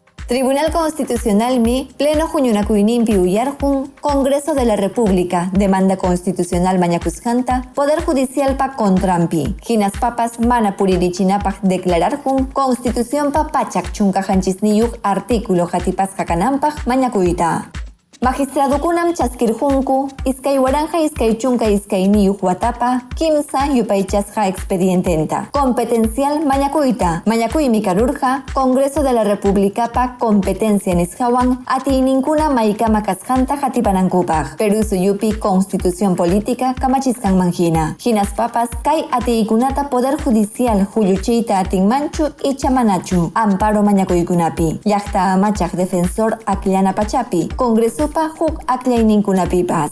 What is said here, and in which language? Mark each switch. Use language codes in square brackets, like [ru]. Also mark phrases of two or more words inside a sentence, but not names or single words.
[qu] Tribunal Constitucional mi pleno juñunacuinimpi uyarjun, Congreso de la República, demanda constitucional mañacuscanta, Poder Judicial pa contrampi. Hinas papas mana puririchinapaj declararjun, Constitución pa pachak chunkajanchisniyuj artículo jatipas kakanampaj mañacuita. Magistradukunam chaskirjunku, iskay waranja iskay chunka iskay niyuj watapa, kimsa yupaychasja expediententa. Competencial mañacuita. Mañacuymi karurja, Congreso de la República pa competencia nisjawan, ati ninkuna maikama kasjanta jatipanankupaj. Perú suyupi Constitución Política kamachiskan manjina. Hinas papas, kay ati ikunata Poder Judicial huyuchita atinmanchu y chamanachu. Amparo mañacuykunapi. Llaqta amachaj defensor akllana pachapi. Congreso huk aklayninkunapipas.